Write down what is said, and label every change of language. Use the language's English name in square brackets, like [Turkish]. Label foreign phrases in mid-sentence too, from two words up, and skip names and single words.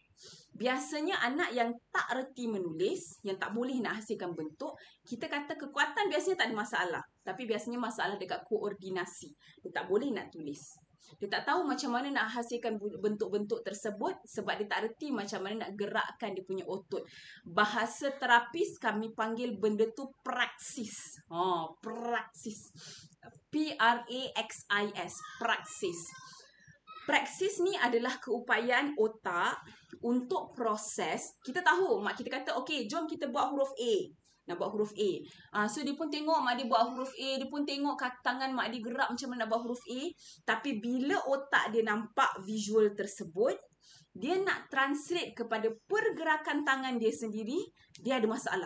[Malay] Biasanya anak yang tak reti menulis, yang tak boleh nak hasilkan bentuk, kita kata kekuatan biasanya tak ada masalah. Tapi biasanya masalah dekat koordinasi. Dia tak boleh nak tulis. Dia tak tahu macam mana nak hasilkan bentuk-bentuk tersebut sebab dia tak reti macam mana nak gerakkan dia punya otot. Bahasa terapis kami panggil benda tu praksis. Praksis. P-R-A-X-I-S. Praksis. Praksis ni adalah keupayaan otak untuk proses. Kita tahu, mak kita kata, okey, jom kita buat huruf A. Nak buat huruf A. So, dia pun tengok mak dia buat huruf A. Dia pun tengok tangan mak dia gerak macam mana nak buat huruf A. Tapi bila otak dia nampak visual tersebut, dia nak translate kepada pergerakan tangan dia sendiri, dia ada masalah.